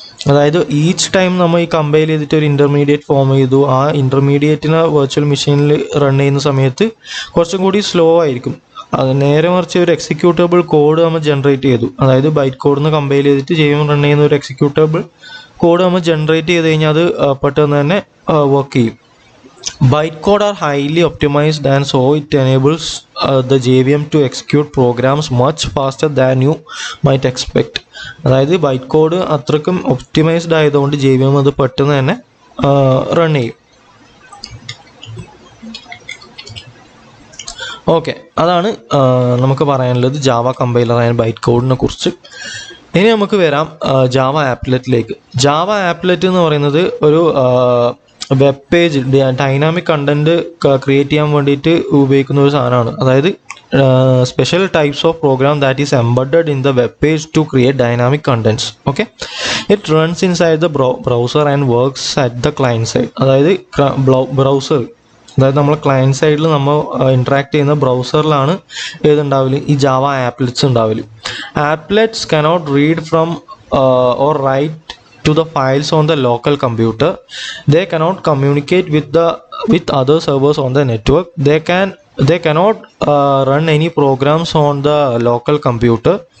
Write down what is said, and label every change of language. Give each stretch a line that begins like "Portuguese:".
Malayalam: അതായത് each time നമ്മൾ ഈ കമ്പൈൽ ചെയ്തിട്ട് ഒരു ഇൻ്റർമീഡിയറ്റ് ഫോം ചെയ്തു, ആ ഇൻ്റർമീഡിയറ്റിനെ വെർച്വൽ മെഷീനിൽ റൺ ചെയ്യുന്ന സമയത്ത് കുറച്ചും കൂടി സ്ലോ ആയിരിക്കും. അത് നേരെ മറിച്ച് ഒരു എക്സിക്യൂട്ടബിൾ കോഡ് നമ്മൾ ജനറേറ്റ് ചെയ്തു, അതായത് ബൈറ്റ് കോഡിൽ നിന്ന് കമ്പൈൽ ചെയ്തിട്ട് JVM റൺ ചെയ്യുന്ന ഒരു എക്സിക്യൂട്ടബിൾ കോഡ് നമ്മൾ ജനറേറ്റ് ചെയ്ത് കഴിഞ്ഞാൽ അത് പെട്ടെന്ന് തന്നെ വർക്ക് ചെയ്യും. Bytecode are highly optimized and so it enables the JVM to execute programs much faster than you might expect. അതായത് ബൈറ്റ് കോഡ് അത്രക്കും ഒപ്റ്റിമൈസ്ഡ് ആയതുകൊണ്ട് JVM അത് പെട്ടെന്ന് തന്നെ റൺ ചെയ്യും. ഓക്കെ, അതാണ് നമുക്ക് പറയാനുള്ളത് ജാവ കമ്പൈലർ ആയ ബൈറ്റ് കോഡിനെ കുറിച്ച്. ഇനി നമുക്ക് വരാം ജാവ ആപ്ലെറ്റിലേക്ക്. ജാവ ആപ്ലെറ്റ് എന്ന് പറയുന്നത് ഒരു web page dynamic content create ചെയ്യാൻ വേണ്ടിയിട്ട് ഉപയോഗിക്കുന്ന ഒരു സാധനമാണ്. അതായത്
English: Special types of program that is embedded in the web page to create dynamic contents. Okay, it runs inside the browser and works at the client side.
Malayalam: അതായത് browser, അതായത് നമ്മൾ client സൈഡിൽ നമ്മൾ ഇൻട്രാക്ട് ചെയ്യുന്ന ബ്രൗസറിലാണ് ഏതുണ്ടാവില്ല, ഈ ജാവ ആപ്ലെറ്റ്സ് ഉണ്ടാവില്ല.
English: Applets cannot read from or write to the files on the local computer. They cannot communicate with other servers on the network. They cannot run any programs on the local computer.